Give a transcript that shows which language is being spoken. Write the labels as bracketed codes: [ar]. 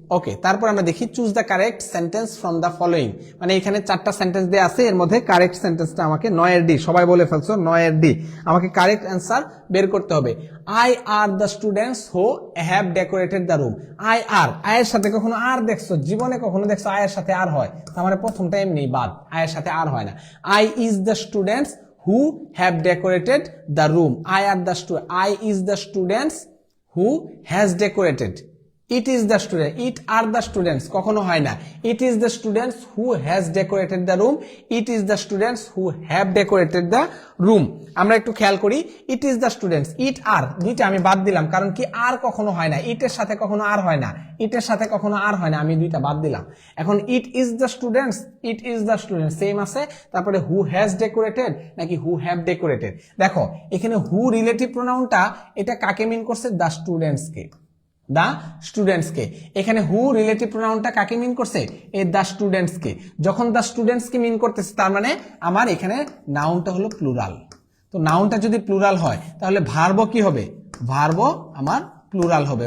[bn] ওকে, তারপর আমরা দেখি [en] choose the correct sentence from the following, [bn] মানে এখানে 4টা সেন্টেন্স দেয়া আছে, এর মধ্যে কারেক্ট সেন্টেন্সটা আমাকে 9 এর ডি, সবাই বলে ফেলছো 9 এর ডি, আমাকে কারেক্ট অ্যান্সার বের করতে হবে। [en] I are the students who have decorated the room. I are, [bn] আয়ের সাথে কখনো আর দেখছো জীবনে, কখনো দেখছো আয়ের সাথে আর হয়? তার মানে প্রথমটা এমনি বাদ, আয়ের সাথে আর হয় না। [en] I is দ্য স্টুডেন্টস who have decorated the room. I is the students who has decorated. It is the student, it are the students [bn] কখনো হয় না। [en] It is the students who has decorated the room. It is the students who have decorated the room. [bn] আমরা একটু খেয়াল করি, [en] it is the students, it are [bn] দুইটা আমি বাদ দিলাম, কারণ কি আর কখনো হয় না, ইটের সাথে কখনো আর হয় না, ইটের সাথে কখনো আর হয় না, আমি দুইটা বাদ দিলাম। [en] এখন it is the students, it is the students [bn] same আছে, তারপরে [en] who has decorated নাকি who have decorated। [bn] দেখো এখানে who রিলেটিভ প্রোনাউনটা এটা কাকে মিন করছে? the students K, the students কে। এখানে হু রিলেটিভ প্রোনাউনটা কাকে মিন করছে? এ দা স্টুডেন্টস কে। যখন দা স্টুডেন্টস কে মিন করতেছে তার মানে আমার এখানে নাউনটা হলো প্লুরাল। তো নাউনটা যদি প্লুরাল হয় তাহলে ভার্ব কি হবে? ভার্ব আমার প্লুরাল হবে।